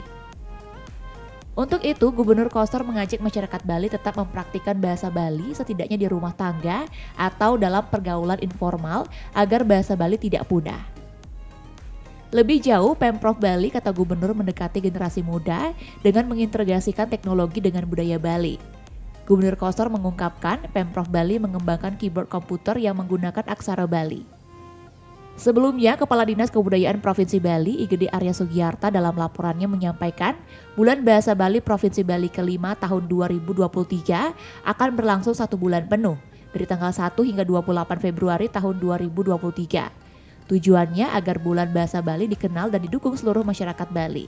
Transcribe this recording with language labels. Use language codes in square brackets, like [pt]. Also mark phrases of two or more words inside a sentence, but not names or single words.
[id] Untuk itu, Gubernur Koster mengajak masyarakat Bali tetap mempraktikkan bahasa Bali setidaknya di rumah tangga atau dalam pergaulan informal agar bahasa Bali tidak punah. Lebih jauh, Pemprov Bali kata Gubernur mendekati generasi muda dengan mengintegrasikan teknologi dengan budaya Bali. Gubernur Koster mengungkapkan Pemprov Bali mengembangkan keyboard komputer yang menggunakan aksara Bali. Sebelumnya, Kepala Dinas Kebudayaan Provinsi Bali, Igede Arya Sugiarta dalam laporannya menyampaikan Bulan Bahasa Bali Provinsi Bali kelima tahun 2023 akan berlangsung 1 bulan penuh, dari tanggal 1 hingga 28 Februari tahun 2023. Tujuannya agar Bulan Bahasa Bali dikenal dan didukung seluruh masyarakat Bali.